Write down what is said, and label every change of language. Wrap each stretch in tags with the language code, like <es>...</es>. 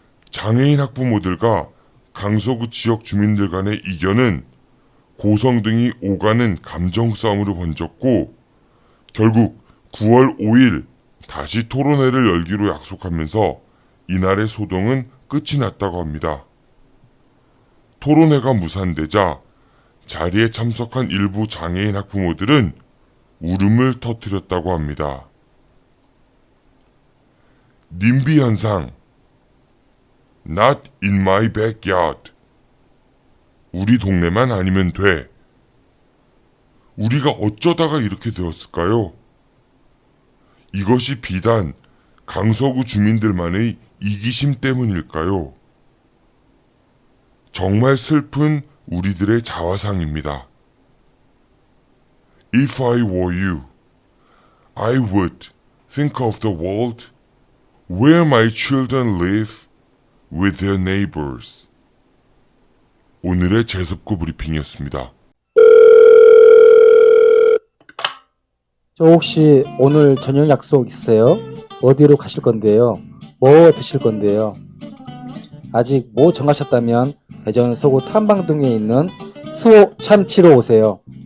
<ko>장애인 학부모들과 강서구 지역 주민들 간의 이견은 고성 등이 오가는 감정 싸움으로 번졌고 결국 9월 5일 다시 토론회를 열기로 약속하면서 이날의 소동은 끝이 났다고 합니다. 토론회가 무산되자 자리에 참석한 일부 장애인 학부모들은 울음을 터뜨렸다고 합니다. 님비 현상,</ko> <en>Not in my backyard.</en> <ko>우리 동네만 아니면 돼. 우리가 어쩌다가 이렇게 되었을까요? 이것이 비단 강서구 주민들만의 이기심 때문일까요? 정말 슬픈 우리들의 자화상입니다.</ko> <en>If I were you, I would think of the world where my children live with their neighbors.</en> <ko>오늘의 재습고 브리핑이었습니다. 저 혹시 오늘 저녁 약속 있으세요? 어디로 가실 건데요? 뭐 드실 건데요? 아직 뭐 정하셨다면 대전 서구 탐방동에 있는 수호 참치로 오세요.</ko>